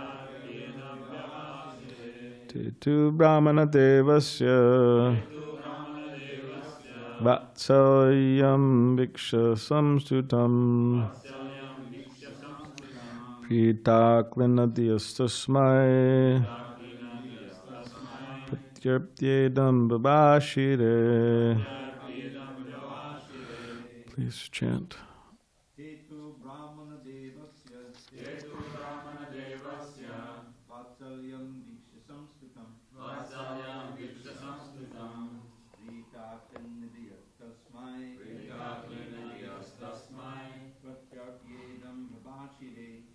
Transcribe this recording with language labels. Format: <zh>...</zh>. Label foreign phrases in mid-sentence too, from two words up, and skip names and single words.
<sa>Te tu brāhmana devasya vatsalyam viksha samstutam prita klina diyastasmai pratyarpyedam babashire.</sa> <en>Please chant.</en> <sa>Tetu brāhmana devasya vatsalyam viksha samstutam prita klina diyastasmai pratyarpyedam babashire.</sa>